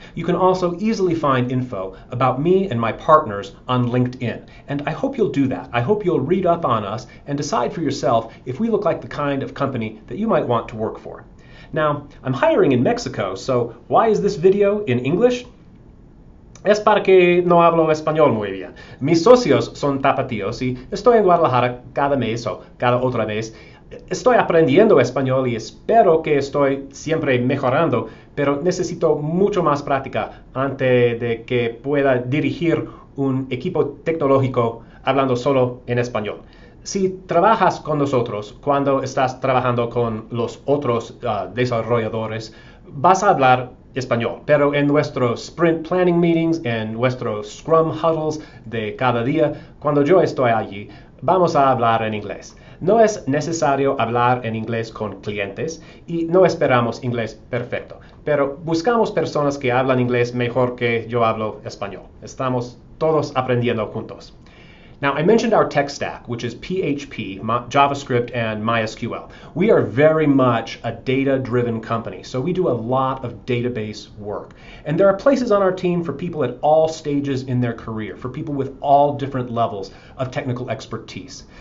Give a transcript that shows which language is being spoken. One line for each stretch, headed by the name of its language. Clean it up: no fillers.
English: You can also easily find info about me and my partners on LinkedIn, and I hope you'll do that. I hope you'll read up on us and decide for yourself if we look like the kind of company that you might want to work for. Now, I'm hiring in Mexico, so why is this video in English?
Spanish: Es para que no hablo español muy bien. Mis socios son tapatíos y estoy en Guadalajara cada mes o cada otra vez. Estoy aprendiendo español y espero que estoy siempre mejorando, pero necesito mucho más práctica antes de que pueda dirigir un equipo tecnológico hablando solo en español. Si trabajas con nosotros cuando estás trabajando con los otros desarrolladores, vas a hablar español, pero en nuestros
English: sprint planning meetings,
Spanish: en nuestros
English: scrum huddles
Spanish: de cada día, cuando yo estoy allí, vamos a hablar en inglés. No es necesario hablar en inglés con clientes y no esperamos inglés perfecto, pero buscamos personas que hablan inglés mejor que yo hablo español. Estamos todos aprendiendo juntos.
English: Now, I mentioned our tech stack, which is PHP, JavaScript, and MySQL. We are very much a data-driven company, so we do a lot of database work. And there are places on our team for people at all stages in their career, for people with all different levels of technical expertise.